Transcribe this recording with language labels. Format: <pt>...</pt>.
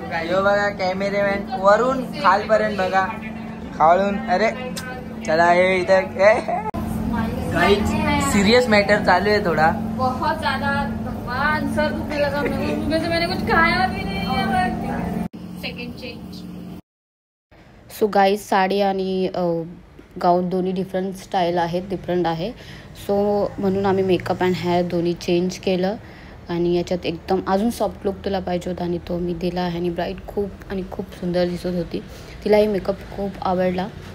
<mr>यो बघा कॅमेरामॅन वरून खालपर्यंत बघा खाळून. अरे चला हे इथं काही सिरियस मॅटर चालू आहे थोडा.</mr> <hi>बहुत ज्यादा भगवान सर दुखने लगा मुझे. मैंने कुछ खाया भी नहीं. Second change.</hi> <mr>So guys sari आणि गाऊन दोन्ही डिफरंट स्टाईल आहेत, डिफरंट आहे. सो म्हणून आम्ही मेकअप अँड हेअर दोन्ही चेंज केलं. आणि याच्यात एकदम अजून सॉफ्ट लुक तुला पाहिजे होता आणि तो मी दिला आहे. आणि ब्राईड खूप सुंदर दिसत होती. तिलाही मेकअप खूप आवडला.</mr>